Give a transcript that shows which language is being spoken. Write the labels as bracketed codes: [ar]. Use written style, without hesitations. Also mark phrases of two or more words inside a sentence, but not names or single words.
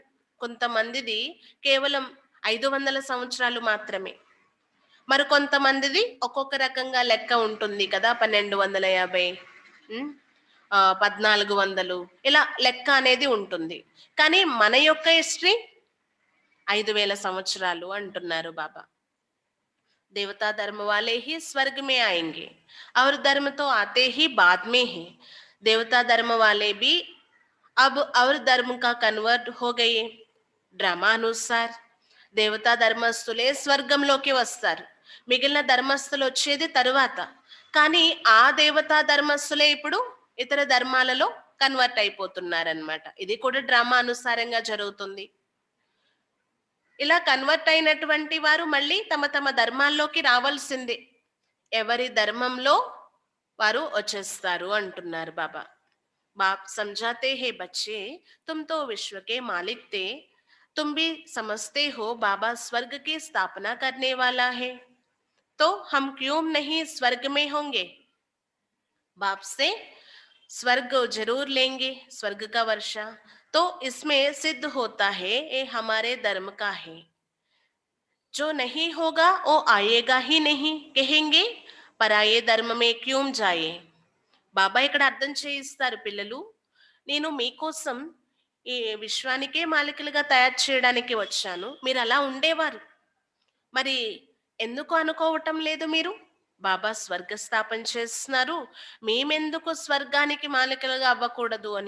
[te] కొంతమందిది కేవలం 500 సంవత్సరాలు మాత్రమే, మరి కొంతమందిది ఒక్కొక్క రకంగా లెక్క ఉంటుంది కదా. 1250, 1400 ఇలా లెక్క అనేది ఉంటుంది. కానీ మన యొక్క హిస్టరీ 5,000 సంవత్సరాలు అంటున్నారు బాబా. [hi] देवता धर्म वाले ही स्वर्ग में आएंगे और धर्म तो आते ही बाद में है। देवता धर्म वाले भी अब और धर्म का कन्वर्ट हो गए ड्रामा अनुसार. [te] దేవతా ధర్మస్థులే స్వర్గంలోకి వస్తారు, మిగిలిన ధర్మస్థులు వచ్చేది తరువాత. కానీ ఆ దేవతా ధర్మస్థులే ఇప్పుడు ఇతర ధర్మాలలో కన్వర్ట్ అయిపోతున్నారనమాట. ఇది కూడా డ్రామా అనుసారంగా జరుగుతుంది. ఇలా కన్వర్ట్ అయినటువంటి వారు మళ్ళీ తమ తమ ధర్మాల్లోకి రావాల్సిందే, ఎవరి ధర్మంలో వారు వచ్చేస్తారు అంటున్నారు బాబా. [hi] बाप समझाते हैं बच्चे, तुम तो विश्व के मालिक थे, तुम भी समझते हो बाबा स्वर्ग की स्थापना करने वाला है, तो हम क्यों नहीं स्वर्ग में होंगे। बाप से स्वर्ग जरूर लेंगे, स्वर्ग का वर्षा तो इसमें सिद्ध होता है ये हमारे धर्म का है। जो नहीं होगा वो आएगा ही नहीं, कहेंगे पराये धर्म में क्यों जाये. [te] బాబా ఇక్కడ అర్థం చేయిస్తారు, పిల్లలు నేను మీకోసం ఈ విశ్వానికే మాలికలుగా తయారు చేయడానికి వచ్చాను, మీరు అలా ఉండేవారు, మరి ఎందుకు అనుకోవటం లేదు మీరు? బాబా స్వర్గ స్థాపన చేస్తున్నారు, మేమెందుకు స్వర్గానికి మాలికలుగా అవ్వకూడదు అని.